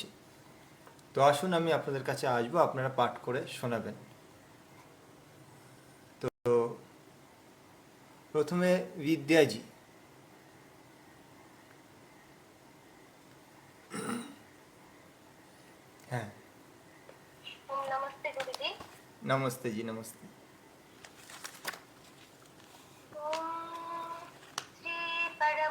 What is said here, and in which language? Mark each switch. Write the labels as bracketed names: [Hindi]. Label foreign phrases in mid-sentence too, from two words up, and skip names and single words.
[Bangla] তো আসুন, আমি আপনাদের কাছে আসবো, আপনারা পাঠ করে শোনাবেন। তো প্রথমে বিদ্যাজি। হ্যাঁ, [Hindi] ओम नमस्ते गुरुजी। नमस्ते जी, नमस्ते। ओम श्री